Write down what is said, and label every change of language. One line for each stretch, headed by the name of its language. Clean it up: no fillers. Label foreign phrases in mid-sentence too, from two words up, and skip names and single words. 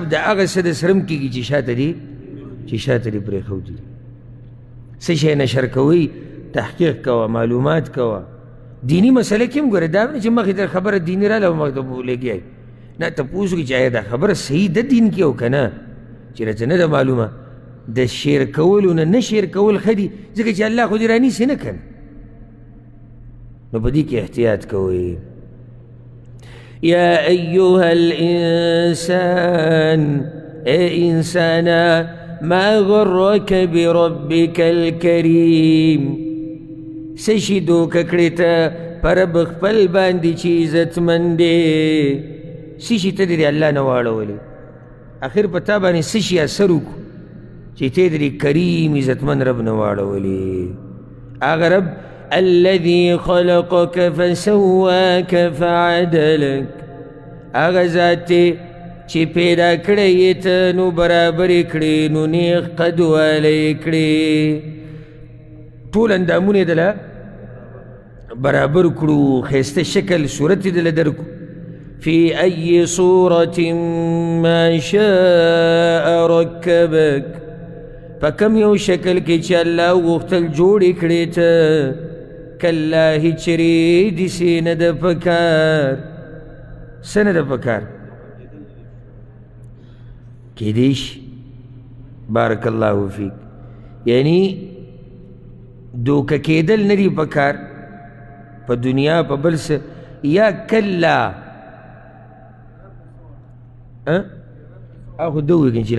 Pashto: د هغه څه د سره هم کېږي چې شاته دي پرېښودي څه شی نشر کوئ تحقیق کوه معلومات کوه دینی مسله کې هم ګوره دا نه چې مخکې در خبره دیني راله او مخته لګیای نه تپوس وکړي چې آیا دا خبره صحیح ده دین کې او که نه چې راته نه ده معلومه د شیر کولو نه شیر کول ښه دي ځکه چې الله خو دې رانیسي نه که نه نو په دې کې احتیاط کوئ
Arabic: یا ایها الانسان
Pashto: اے انسانا
Arabic: ما غرک بربک الکریم
Pashto: څه شي دوکه کړې ته په رب خپل باندې چې عزتمند دی څه شي ته دې الله نه واړولې اخر په تا باندې څه شي اثر وکړو چې ته دې کریم عزتمند رب نه واړولې هغه رب الذي
Arabic: خلقك فسواك فعدلك
Pashto: هغه ذات چې پیدا کړی یې ته نو برابر یې کړې نو نیغ قد والی یې کړې ټول اندامونه یې دله برابر کړو ښایسته شکل صورت یې دله درکړو
Arabic: فی ای صورة ما شاء رکبک
Pashto: په کم یو شکل کې چې الله وغوښتل جوړ یې کړې ته کله هیڅ چېرې داسې نه ده پکار څه نه ده پکار کیدای شي
Arabic: بارک الله فیک
Pashto: یعنی دوکه کېدل نه دي پکار په دنیا په بل څه یا کله خو ده وویل چې